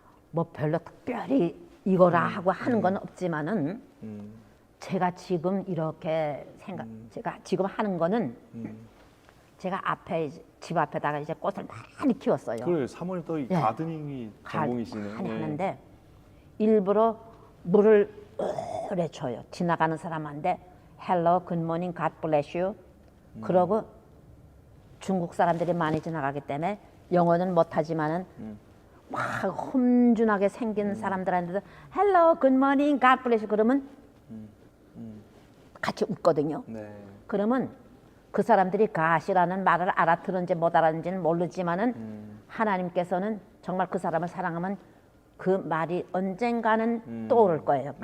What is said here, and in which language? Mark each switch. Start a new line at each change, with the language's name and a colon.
Korean: 뭐 별로 특별히 이거라 하고 하는 건 없지만은 제가 지금 이렇게 제가 지금 하는 거는 제가 앞에 집 앞에다가 이제 꽃을 많이 키웠어요. 그래 사모님 또 이 예. 가드닝이 전공이시네. 많이 예. 하는데 일부러 물을 오래 줘요. 지나가는 사람한테
English: Hello, Good morning, God bless you.
Korean: 그러고 중국 사람들이 많이 지나가기 때문에 영어는 못하지만은 막 험준하게 생긴 사람들한테도
English: Hello, Good morning, God bless you
Korean: 그러면 같이 웃거든요. 네. 그러면 그 사람들이 가시라는 말을 알아들은지 못 알아듣는지는 모르지만은 하나님께서는 정말 그 사람을 사랑하면 그 말이 언젠가는 떠오를 거예요.